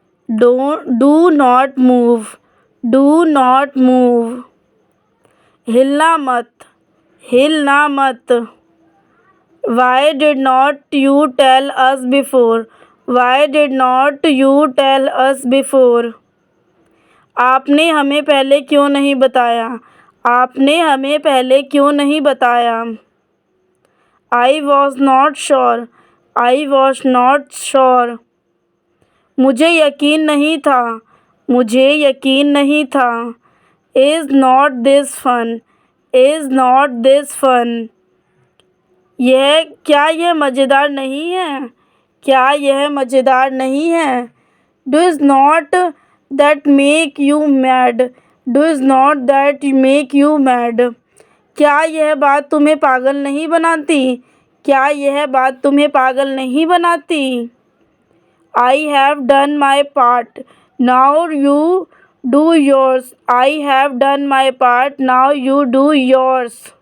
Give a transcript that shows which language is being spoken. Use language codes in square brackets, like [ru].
[en] Do not move. Do not move. [hi] हिलना मत। हिलना मत। [en] Why did not you tell us before? Why did not you tell us before? [hi] आपने हमें पहले क्यों नहीं बताया? आपने हमें पहले क्यों नहीं बताया? [en] I was not sure. I was not sure. [hi] मुझे यकीन नहीं था। मुझे यकीन नहीं था। [en] Is not this fun? Is not this fun? [hi] क्या यह मज़ेदार नहीं है? क्या यह मज़ेदार नहीं है? [en] Does not that make you mad? Does not that make you mad? [hi] क्या यह बात तुम्हें पागल नहीं बनाती? क्या यह बात तुम्हें पागल नहीं बनाती? [en] I have done my part. Now you do yours. I have done my part. Now you do yours.